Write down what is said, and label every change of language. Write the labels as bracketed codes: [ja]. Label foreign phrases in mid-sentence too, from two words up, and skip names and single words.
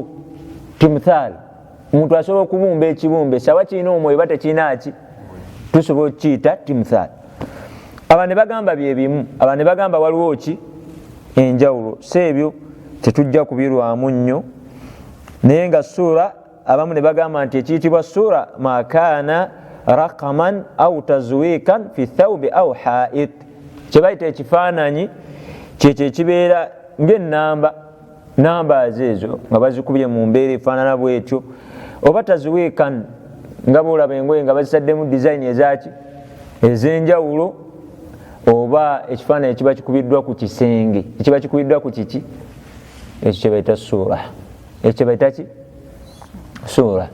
[lg] Timuthalu omuntu asobola okubumba ekibumbe sawa kirina omwoyo oba tekirina ki, tusobola okukiyita timuthalu. Aba ne bagamba bye bimu, aba ne bagamba waliwo ki, enjawulo. Si ebyo tetujja kubirwamu nnyo, naye nga suura abamu ne bagamba nti ekiyitibwa suura ma [ar] كان رقماً أو تزويقاً في ثوب أو حائط, [lg] kyebayita ekifaananyi kyekyo ekibeera ng'ennamba, numbers ezo nga bazikubye mu mbeera efaanana bwetyo, oba tazwikan nga boolaba engoye nga bazisaddemu design ezaki ez'enjawulo, oba ekifaananyi ekiba kikubiddwa ku kisenge, ekiba kikubiddwa ku kiki, ekyo kyebayita suura, ekyo kyebayita ki, suura.